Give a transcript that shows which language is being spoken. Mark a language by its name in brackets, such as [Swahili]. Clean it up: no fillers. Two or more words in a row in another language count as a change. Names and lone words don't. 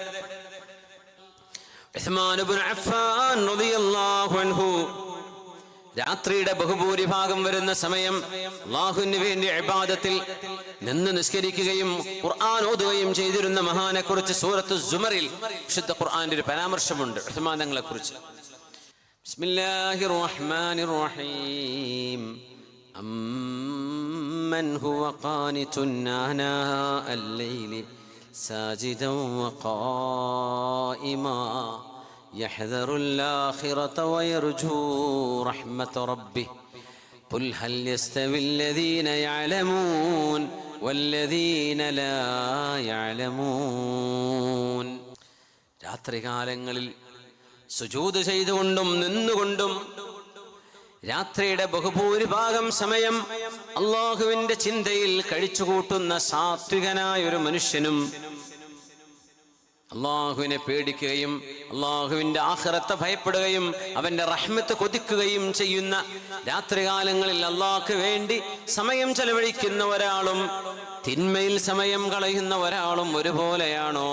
[Malayalam] ഉസ്മാൻ ഇബ്നു അഫ്ഫാൻ [Arabic] رضي الله عنه [Malayalam] രാത്രിയുടെ ബഹുഭൂരിഭാഗം വരുന്ന സമയം അല്ലാഹുവിന് വേണ്ടി ഇബാദത്തിൽ നിന്ന് നിസ്കരിക്കുകയും ഖുർആൻ ഓതുകയും ചെയ്തിരുന്ന മഹാനെ കുറിച്ച് സൂറത്തു സുമറിൽ വിശുദ്ധ ഖുർആന്റെ ഒരു പരാമർശമുണ്ട് ഉസ്മാൻ തങ്ങളെ കുറിച്ച്. [Arabic] بسم الله الرحمن الرحيم. أمّن هو قانت آناء الليل ساجدا وقائما يحذر الآخرة ويرجو رحمة ربه قل هل يستوي الذين يعلمون والذين لا يعلمون. [Malayalam] രാത്രികാലങ്ങളിൽ സുജൂദ് ചെയ്തുകൊണ്ടും നിന്നുകൊണ്ടും രാത്രിയുടെ ബഹുഭൂരിഭാഗം സമയം അല്ലാഹുവിന്റെ ചിന്തയിൽ കഴിച്ചുകൂട്ടുന്ന സാത്വികനായ ഒരു മനുഷ്യനും അള്ളാഹുവിനെ പേടിക്കുകയും അള്ളാഹുവിന്റെ ആഖിറത്തെ ഭയപ്പെടുകയും അവന്റെ റഹ്മത്ത് കൊതിക്കുകയും ചെയ്യുന്ന രാത്രികാലങ്ങളിൽ അള്ളാഹ്ക്ക് വേണ്ടി സമയം ചെലവഴിക്കുന്ന ഒരാളും തിന്മയിൽ സമയം കളയുന്ന ഒരാളും ഒരുപോലെയാണോ?